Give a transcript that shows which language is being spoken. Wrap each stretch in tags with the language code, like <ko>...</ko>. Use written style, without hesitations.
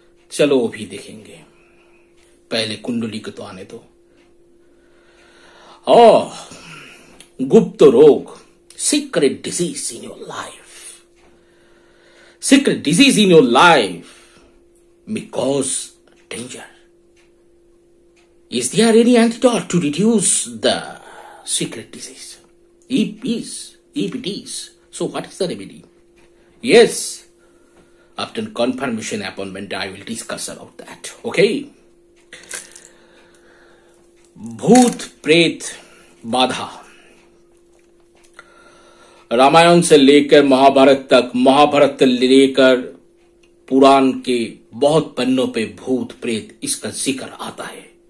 <hi>चलो वो भी देखेंगे, पहले कुंडली को तो आने दो। गुप्त रोग,</hi> <en>Secret disease in your life, secret disease in your life may cause danger. Is there any antidote to reduce the secret disease? If it is, so what is the remedy? Yes, after confirmation appointment, I will discuss about that. Okay?</en> <hi>भूत प्रेत बाधा, रामायण से लेकर महाभारत तक, महाभारत से लेकर पुराण के बहुत पन्नों पे भूत प्रेत इसका जिक्र आता है।</hi>